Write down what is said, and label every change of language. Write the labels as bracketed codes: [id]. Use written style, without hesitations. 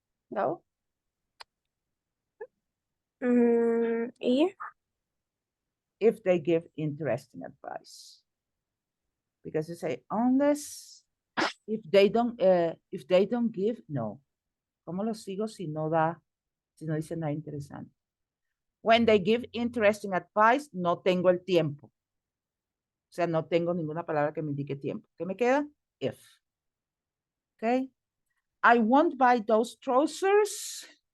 [en] No? Yeah. If they give interesting advice. Because you say, unless, if they don't give, no. [es] ¿Cómo lo sigo si no dice nada interesante? [en] When they give interesting advice, [es] no tengo el tiempo. O sea, no tengo ninguna palabra que me indique tiempo. ¿Qué me queda? [en] If. Okay. [es] I won't buy those trousers.